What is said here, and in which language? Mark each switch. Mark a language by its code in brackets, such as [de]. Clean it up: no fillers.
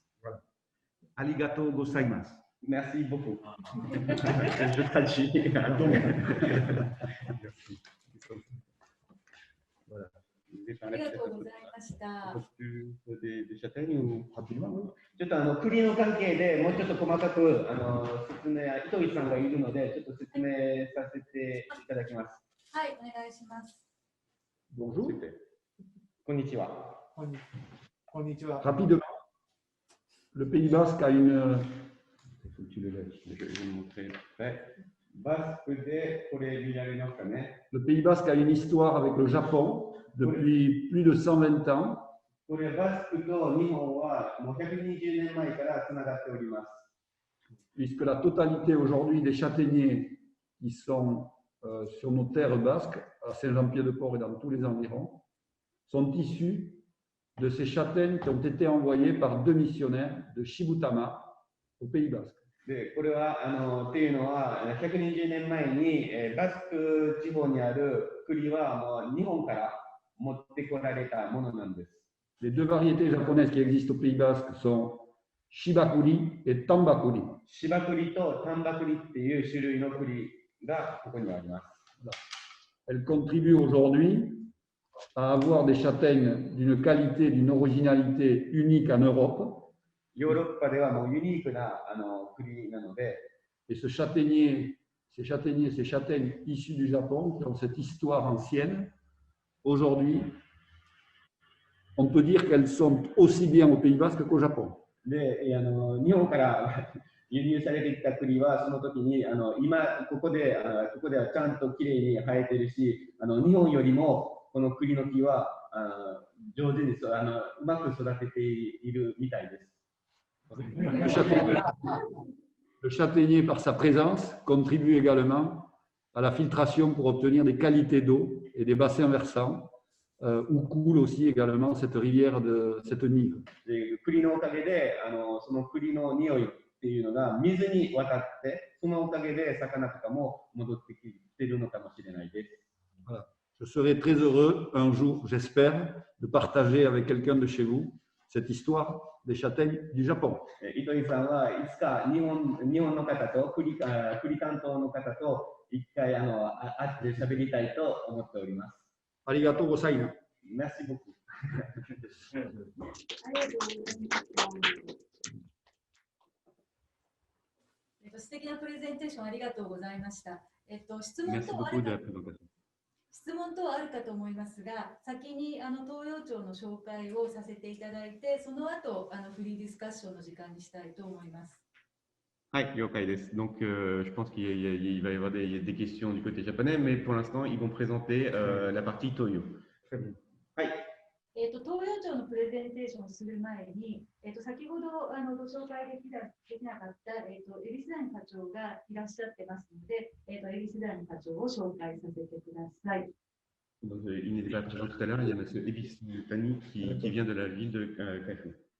[fr] Voilà. [ja] Arigato gozaimasu. [fr] Merci beaucoup. Je traduis. Voilà. [ja] ありがとうございました。 [fr] des châtaignes ou rapidement? [ja] ちょっと栗の関係でもうちょっと細かく説明、糸井さんがいるので、ちょっと説明させていただきます。はい、お願いします。 [fr] Bonjour. [ja] こんにちは。こんにちは。 [fr] Rapidement, le Pays Basque a une. Il faut que tu le lèves. Je vais vous montrer. Ouais. [ja] バスクでこれ見られますかね。 [fr] Le Pays Basque a une histoire avec le Japon depuis plus de 120 ans. [ja] これバスクと日本はもう120年前からつながっております。 [fr] Puisque la totalité aujourd'hui des châtaigniers qui sont sur nos terres basques, à Saint-Jean-Pied-de-Port et dans tous les environs, sont issus de ces châtaignes qui ont été envoyées par deux missionnaires de Shibutama au Pays Basque. [ja] でこれはっていうのは120年前にバスク地方にある栗はもう日本から持ってこられたものなんです。 [fr] Les deux variétés japonaises qui existent au Pays Basque sont Shibakuri et Tambakuri. [ja] 芝栗と丹波栗っていう種類の栗がここにはあります。 [fr] Elles contribuent aujourd'hui à avoir des châtaignes d'une qualité, d'une originalité unique en Europe. [ja] ヨーロッパではもうユニークな栗なので、 [fr] Et ce châtaignier, ces châtaignes issues du Japon, qui ont cette histoire ancienne, aujourd'hui, on peut dire qu'elles sont aussi bien au Pays Basque qu'au Japon. [ja] で日本から輸入されてきた栗はその時に今ここではちゃんときれいに生えてるし、日本よりもこの栗の木は上手にうまく育てているみたいです。 [fr] Le châtaignier, par sa présence, contribue également à la filtration pour obtenir des qualités d'eau et des bassins versants, où coule aussi également cette rivière de cette Nive. [ja] で栗のおかげでその栗の匂いっていうのが水に渡って、そのおかげで魚とかも戻ってきてるのかもしれないです。 [fr] Voilà. Je serai très heureux un jour, j'espère, de partager avec quelqu'un de chez vous cette histoire des châtaignes du Japon. [ja] 糸井さんはいつか日本の方と栗担当の方と一回会って喋りたいと思っております。ありがとうございます。 [fr] Merci beaucoup. [ja] ありがとうございます。素敵なプレゼンテーションありがとうございました。質問 [fr] Merci [ja] 等あ [fr] beaucoup [ja] る [fr] de [ja] か [fr] la présentation. [ja] 質問等あるかと思いますが、先に東洋町の紹介をさせていただいて、その後フリーディスカッションの時間にしたいと思います。はい、了解です。 [fr] Donc, je pense qu'il va y avoir des questions du côté japonais, mais pour l'instant, ils vont présenter la partie Toyo. [ja] はい。東洋町のプレゼンテーションをする前に、先ほどご紹介できなかったエビスダニ課長がいらっしゃってますので、エビスダニ課長を紹介させてください。 [fr] Donc, il n'était pas présent tout à l'heure, il y a M. Ebis Tani qui vient de la ville de Kaifu.